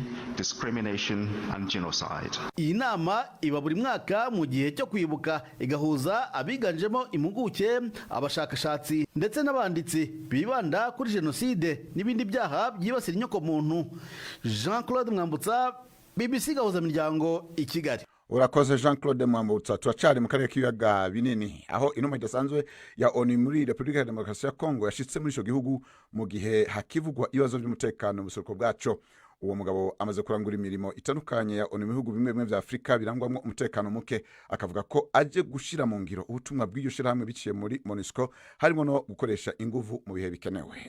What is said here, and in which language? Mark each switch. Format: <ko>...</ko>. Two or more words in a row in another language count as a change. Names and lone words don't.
<rw>Iyi nama iba buri mwaka mu gihe cyo kwibuka, igahuza abiganjemo impuguke, abashakashatsi ndetse n'abanditsi bibanda kuri jenoside n'ibindi byaha byibasira inyokomuntu. Jean-Claude Mwambutsa, BBC Gahuzamiryango, i Kigali.</rw> <rn>Urakoze Jean-Claude Mwambutsa. Turacari mu karere k'ibiyaga binini, aho intumwa idasanzwe ya ONU muri Repubulika ya Demokarasi ya Kongo yashitse muri ico gihugu mu gihe hakivugwa ibibazo by'umutekano mu buseruko bwaco. Uwo mugabo amaze kurangura imirimo itandukanye ya ONU mu bihugu bimwe bimwe vya Afrika birangwamwo umutekano muke, akavuga ko aje gushira mu ngiro ubutumwa bw'iryo shirahamwe biciye muri MONUSCO, harimo no gukoresha inguvu mu bihe bikenewe.</rn>